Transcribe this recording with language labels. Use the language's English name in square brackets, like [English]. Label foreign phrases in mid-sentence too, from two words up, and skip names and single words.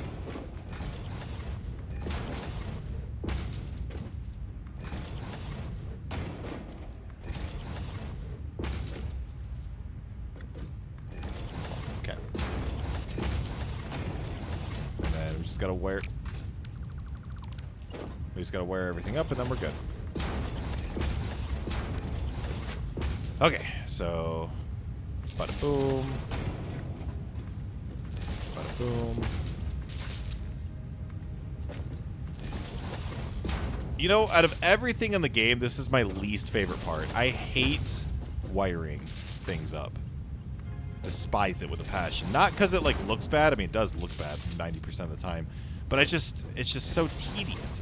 [English] Okay. And then we just got to wire... We just got to wire everything up, and then we're good. Okay, so bada boom, bada boom. You know, out of everything in the game, this is my least favorite part. I hate wiring things up. Despise it with a passion. Not because it like looks bad. I mean, it does look bad 90% of the time, but it's just so tedious.